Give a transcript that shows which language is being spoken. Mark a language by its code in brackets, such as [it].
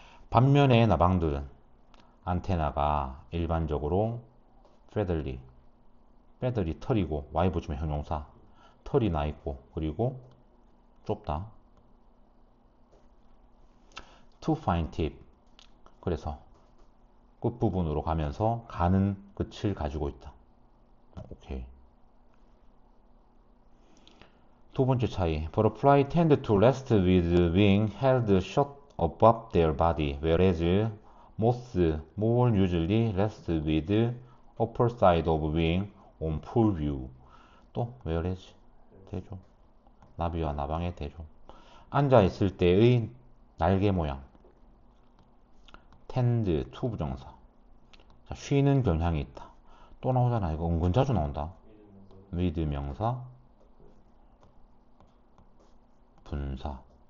[ko] 반면에 나방들은 안테나가 일반적으로 [en] feathery, feathery [ko] 털이고 y 붙이면 형용사, 털이 나 있고 그리고 좁다. [en] to fine tip. [ko] 그래서 끝부분으로 가면서 가는 끝을 가지고 있다. 오케이. 두 번째 차이. [en] Butterfly tend to rest with wing held short above their body, whereas moths more usually rest with upper side of wing on full view. [ko] 또 whereas 대조. 나비와 나방의 대조. 앉아 있을 때의 날개 모양. tend to 부정사. 자, 쉬는 경향이 있다. 또 나오잖아. 이거 은근 자주 나온다. with 명사, 분사.